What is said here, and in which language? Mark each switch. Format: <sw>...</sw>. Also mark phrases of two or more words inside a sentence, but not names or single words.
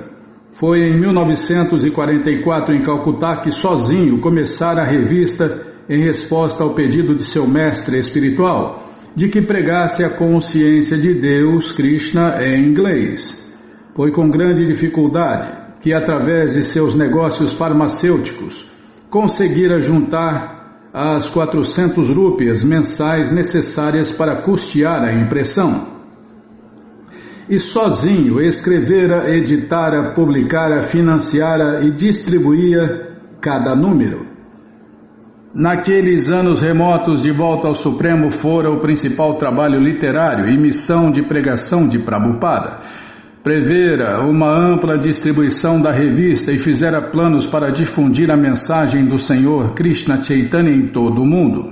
<pt>Foi em 1944 em Calcutá que sozinho começara a revista em resposta ao pedido de seu mestre espiritual de que pregasse a consciência de Deus, Krishna, em inglês. Foi com grande dificuldade que, através de seus negócios farmacêuticos, conseguira juntar as 400 rúpias mensais necessárias para custear a impressão. E sozinho escrevera, editara, publicara, financiara e distribuía cada número. naqueles anos remotos de volta ao Supremo fora o principal trabalho literário e missão de pregação de Prabhupada. Prevera uma ampla distribuição da revista e fizera planos para difundir a mensagem do Senhor Krishna Chaitanya em todo o mundo.</pt>